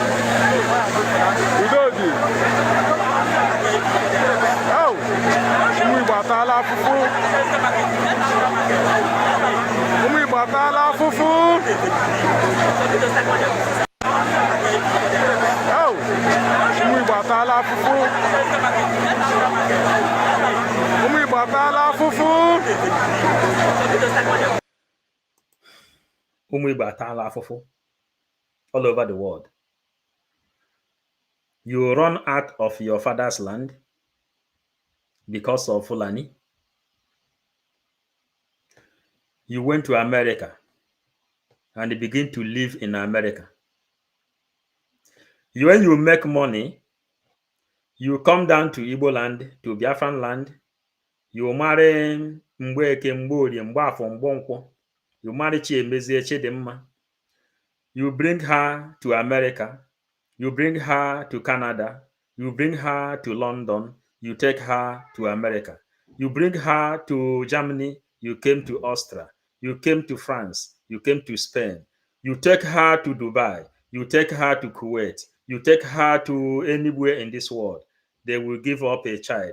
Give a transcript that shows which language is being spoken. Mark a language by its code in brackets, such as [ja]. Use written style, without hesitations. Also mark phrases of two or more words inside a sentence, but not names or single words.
[ig] udodi ụmụ Igbo ataala afụfụ ụmụ Igbo ataala afụfụ ụmụ Igbo ataala afụfụ ụmụ Igbo ataala afụfụ ụmụ Igbo ataala afụfụ [en] all over the world. You run out of your father's land because of Fulani. You went to America and begin to live in America. When you make money, you come down to Igbo land, to Biafran land, you marry Mgbeke, Mgbori, Mgbafo, Mgbonko, you marry Chiemezie, Chidimma, you bring her to America, you bring her to Canada, you bring her to London, you take her to America, you bring her to Germany, you came to Austria, you came to France, you came to Spain, you take her to Dubai, you take her to Kuwait, you take her to anywhere in this world, they will give up a child.